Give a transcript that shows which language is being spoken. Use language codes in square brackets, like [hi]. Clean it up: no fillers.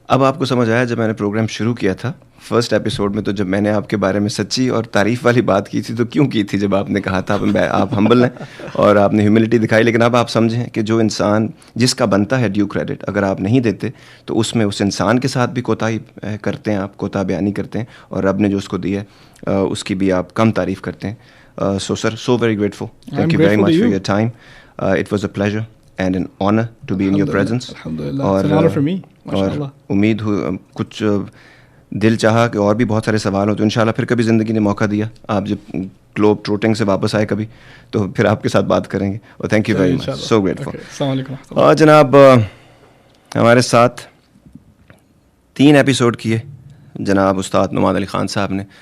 [ur] اب آپ کو سمجھ آیا جب میں نے پروگرام شروع کیا تھا فرسٹ ایپیسوڈ میں، تو جب میں نے آپ کے بارے میں سچی اور تعریف والی بات کی تھی تو کیوں کی تھی؟ جب آپ نے کہا تھا آپ ہمبل ہیں اور آپ نے ہیوملٹی دکھائی، لیکن اب آپ سمجھیں کہ جو انسان جس کا بنتا ہے ڈیو کریڈٹ، اگر آپ نہیں دیتے تو اس میں اس انسان کے ساتھ بھی کوتاہی کرتے ہیں، آپ کوتاہ بیانی کرتے ہیں، اور رب نے جو اس کو دیا ہے اس کی بھی آپ کم تعریف کرتے ہیں. [en] So sir, so very grateful. Thank you very much for your time. It was a pleasure and an honor to be in your presence. Alhamdulillah, it's an honor for me. [ur] اور امید کچھ دل چاہا کہ اور بھی بہت سارے سوال ہوں تو انشاءاللہ پھر کبھی زندگی نے موقع دیا، آپ جب گلوب ٹروٹنگ سے واپس آئے کبھی تو پھر آپ کے ساتھ بات کریں گے. اور [en] Thank you very much, so grateful. [ur] السلام علیکم. جناب ہمارے ساتھ 3 ایپیسوڈ کیے جناب استاد نعمان علی خان صاحب نے.